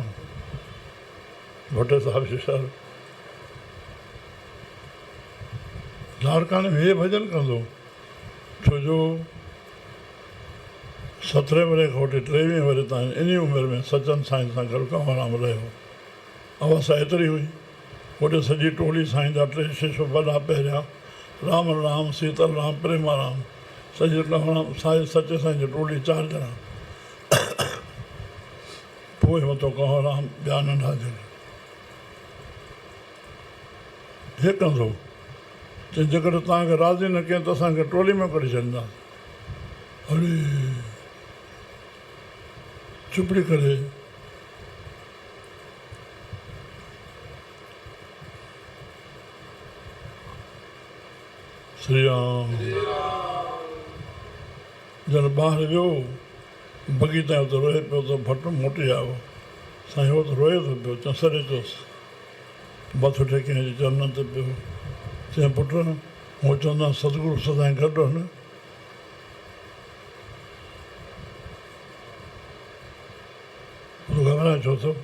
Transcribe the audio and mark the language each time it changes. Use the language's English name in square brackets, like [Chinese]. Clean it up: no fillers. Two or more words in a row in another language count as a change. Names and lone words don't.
[Sindhi] भट्ट साहिबु होशियारु, लाड़काणे में हे भॼन कंदो, छो जो 17 वरे खां वठी 23 वरे ताईं इन उमिरि में सचन साईं सां गॾु कंवरराम रहियो। अवस्था एतिरी हुई, होॾे सॼी टोली साईं जा 3 शिष्य वॾा पहिरियां, राम राम, सीतल राम, प्रेमाराम, सॼे कंवरराम साईं सचे साईं जी टोली 4 ॼणा। पोइ मथो कंवरराम, ॿिया नंढा ॼणा। हे कंदो, चई जेकॾहिं तव्हांखे राज़ी न कयूं त असांखे टोली में कढी छॾींदा। अरे चुपड़ी करे श्री राम। जॾहिं ॿाहिरि वियो बगीचा ते रोए पियो त भट्ट मोटी आयो, साईं हो त रोए थो पियो, चसरे चयोसि, मथो टेके चरणनि ते पियो। चई पुट हूअं चवंदा सतगुरू सदाईं गॾु आहिनि, घबराए छो थो?